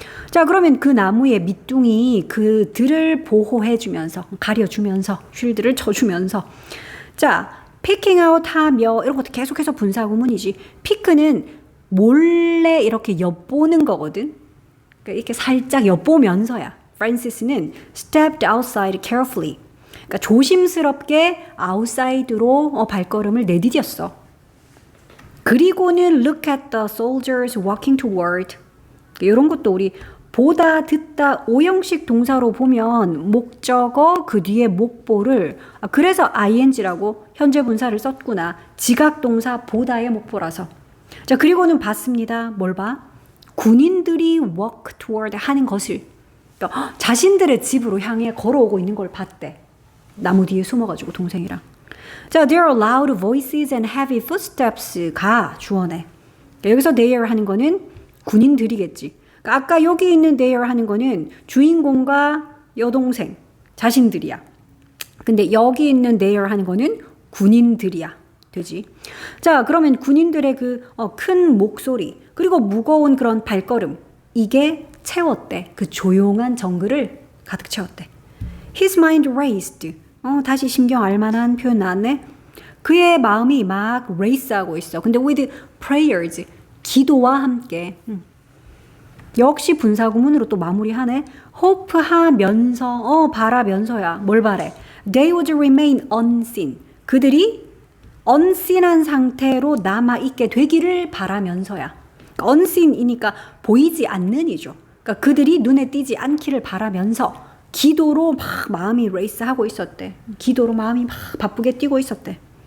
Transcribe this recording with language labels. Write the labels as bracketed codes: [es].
[ko] 자, 그러면 그 나무의 밑둥이 그들을 보호해주면서 가려주면서 쉴드를 쳐주면서 자, [en] picking out [ko] 하며 이런 것도 계속해서 분사구문이지. pick는 몰래 이렇게 엿보는 거거든. 그러니까 이렇게 살짝 엿보면서야. [en] 프란시스는 stepped outside carefully. [ko] 그러니까 조심스럽게 아웃사이드로 발걸음을 내디뎠어. 그리고는 [en] look at the soldiers walking toward. [ko] 이런 것도 우리 보다 듣다 오형식 동사로 보면 목적어 그 뒤에 목보를 그래서 ing라고 현재 분사를 썼구나. 지각 동사 보다의 목보라서. 자, 그리고는 봤습니다. 뭘 봐? 군인들이 [en] walk toward [ko] 하는 것을 그러니까 자신들의 집으로 향해 걸어오고 있는 걸 봤대. 나무 뒤에 숨어가지고 동생이랑. [en] 자, there are loud voices and heavy footsteps가 [ko] 주어네. 여기서 there 하는 거는 군인들이겠지. 그러니까 아까 여기 있는 there 하는 거는 주인공과 여동생, 자신들이야. 근데 여기 있는 there 하는 거는 군인들이야. 되지. 자, 그러면 군인들의 그 큰 목소리 그리고 무거운 그런 발걸음 이게 채웠대. 그 조용한 정글을 가득 채웠대. [en] His mind raced. [ko] 다시 심경 알만한 표현 나왔네. 그의 마음이 막 race하고 있어. 근데 [en] with prayers, [ko] 기도와 함께. 역시 분사구문으로 또 마무리하네. hope 하면서, 바라면서야. 뭘 바래? [en] They would remain unseen. [ko] 그들이 unseen한 상태로 남아있게 되기를 바라면서야. unseen이니까 보이지 않는 이죠. 그러니까 그들이 눈에 띄지 않기를 바라면서 기도로 막 마음이 레이스하고 있었대. 기도로 마음이 막 바쁘게 뛰고 있었대.